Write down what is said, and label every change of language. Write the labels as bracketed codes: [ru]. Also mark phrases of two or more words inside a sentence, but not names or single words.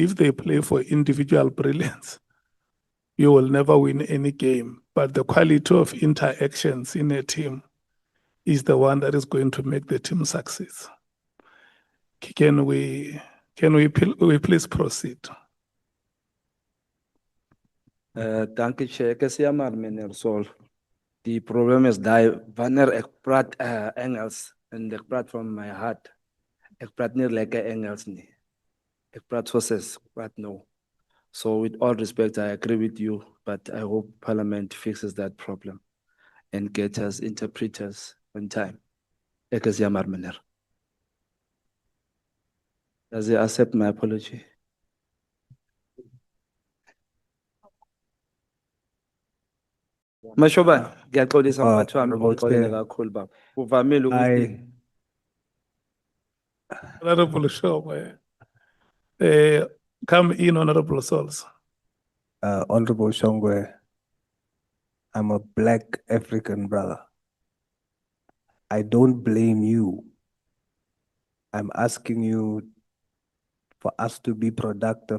[en] If they play for individual brilliance, you will never win any game. But the quality of interactions in a team is the one that is going to make the team succeed. Can we please proceed? [af] Dank u, Chair. Ek is jammer, meneer Sol. Die probleem is dat wanneer ek praat Engels en ek praat [en] from my heart, [af] ek praat nie lekker Engels nie. Ek praat soos ek praat nou. [en] So with all respect, I agree with you, but I hope Parliament fixes that problem and gets us interpreters on time. [af] Ek is jammer, meneer. [en] Does he accept my apology? [zu] Mashoba, ngiyaxolisa mphathi wami ngokuxolela kakhulu baba. Uvamile ukuthi [en] Honorable Shongwe, come in, Honorable Sols. Honorable Shongwe, I'm a black African brother. I don't blame you. I'm asking you for us to be productive.